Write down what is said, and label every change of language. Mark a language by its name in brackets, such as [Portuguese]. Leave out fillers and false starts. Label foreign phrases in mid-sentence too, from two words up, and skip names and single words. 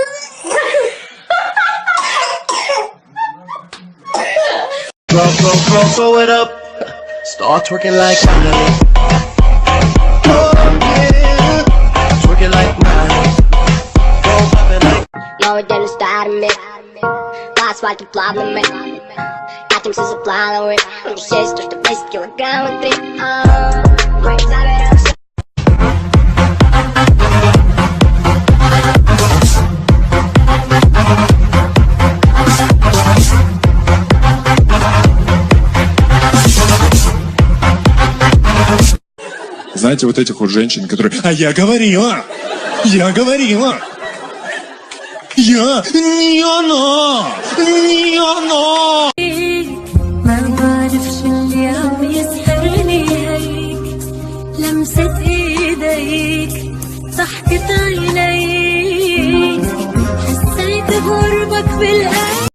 [English] Throw it up. Start twerking like twerking like [Russian] Новый день старыми, по асфальту плавными. Катимся за плановый. Есть то, что 10 килограмм внутри. Мы заберем все. Знаете, вот этих вот женщин, которые... А я говорила! Я говорила! Я... Не она! Не она! [Arabic] ما بعرفش اليوم يسهرني هيك لمسة ايديك ضحكة عينيك حسيت بغربك بالقلب